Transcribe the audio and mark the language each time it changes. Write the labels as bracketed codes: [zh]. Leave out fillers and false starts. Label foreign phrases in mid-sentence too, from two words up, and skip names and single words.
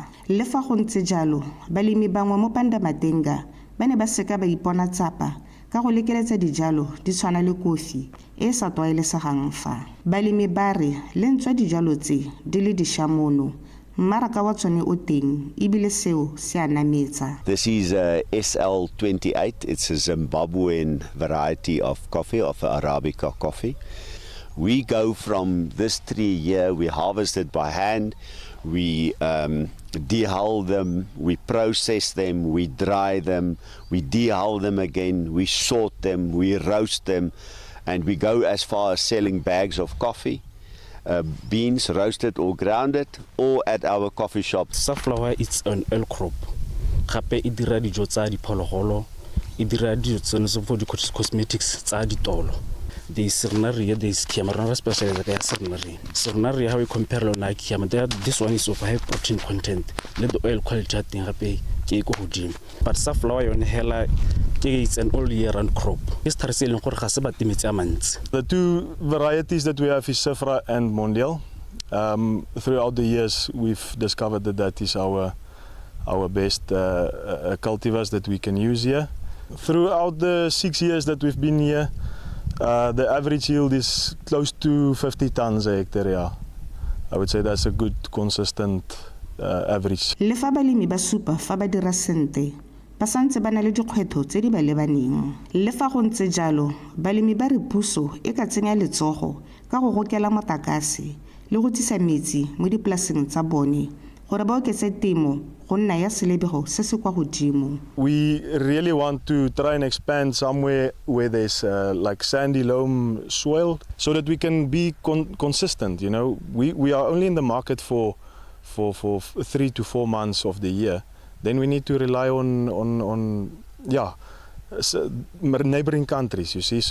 [tn] Le fa go ntse jalo balemi bangwe mo Pandamatenga ba ne ba seka ba ipona tsapa ka go lekeletsa dijalo di tshwana le kofi e sa tlwaelesegang fa. Balemi ba re le ntswa dijalo tse di le dishamono mmaraka wa tsone o teng ebile seo se a nametsa. [en] This is SL28. It's a Zimbabwean variety of coffee, of Arabica coffee. We go from this tree here, we harvest it by hand, we dehull them, we process them, we dry them, we dehull them again, we sort them, we roast them, and we go as far as selling bags of coffee, beans roasted or grounded, or at our coffee shop. Safflower is an oil crop. [tn] Gape e dira dijo tsa diphologolo, e dira dijo tsa [en] for cosmetics [tn] tsa ditolo. [en] There is Sernaria, there is Kiamarana special that are Sernaria. Sernaria, how we compare on Kiamara, this one is of high protein content. Let the oil quality thing happy, but safflower on Hela, it's an all year round crop. The two varieties that we have is Safra and Mondial. Throughout the years, we've discovered that is our best cultivars that we can use here. Throughout the 6 years that we've been here, the average yield is close to 50 tons a hectare. Yeah. I would say that's a good, consistent average. [tn] Le fa balemi ba supa fa ba dira sente ba santse ba na le dikgwetho tse di ba lebaneng. Le fa go ntse jalo balemi ba re puso e ka tsenya letsogo ka go gokela motakase le go tsisa metsi mo dipolaseng tsa bone gore ba oketse temo go nna ya selebego se se kwa godimo. [en] We really want to try and expand somewhere where there's like sandy loam soil so that we can be consistent. You know, we are only in the market for 3 to 4 months of the year. Then we need to rely on neighboring countries, you see.